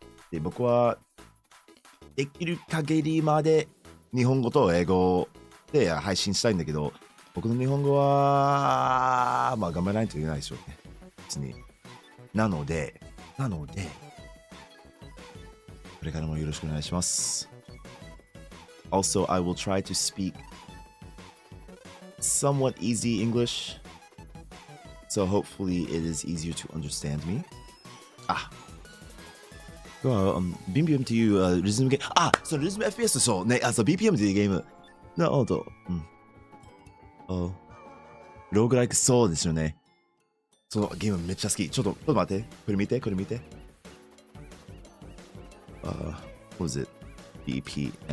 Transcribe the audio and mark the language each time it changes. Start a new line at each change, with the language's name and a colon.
Japanese: で、僕はできる限りまで日本語と英語で配信したいんだけど、僕の日本語はまあ頑張らないといけないでしょうね。別に。なので、これからもよろしくお願いします。
English: Also, I will try to speak somewhat easy English, so hopefully it is easier to understand me.
Japanese: BPM っていうリズムゲーム、そのリズム FPS そうね、そう BPM っていうゲーム。なるほど。ローグライクそうですよね。そのゲームめっちゃ好き。ちょっと待って。これ見て。
English: What was it? BPM.